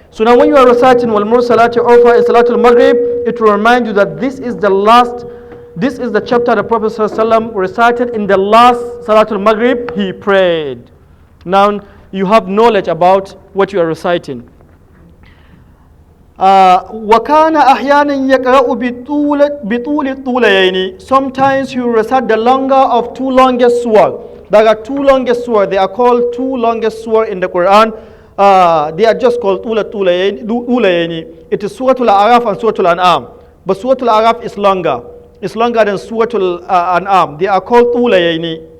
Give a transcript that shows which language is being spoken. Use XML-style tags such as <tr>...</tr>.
<en>So now when you are reciting</en> <ar>وَالْمُرْسَلَاتِ عُرْفًا</ar> <en>in Salatul Maghrib, it will remind you that this is the chapter the Prophet ﷺ recited in the last Salatul Maghrib he prayed. Now you have knowledge about what you are reciting.</en> <ar>وَكَانَ أَحْيَانًا يَقْرَأُ بِطُولِ الطُّولَيَيْنِ.</ar> <en>Sometimes he will recite the longer of two longest surah. There are two longest surah. They are called two longest surah in the Quran. They are just called Ulayayni. It is Surah Al-Araf and Surah Al-An'am. But Surah Al-Araf is longer. It's longer than Surah Al-An'am. They are called Ulayayni.</en>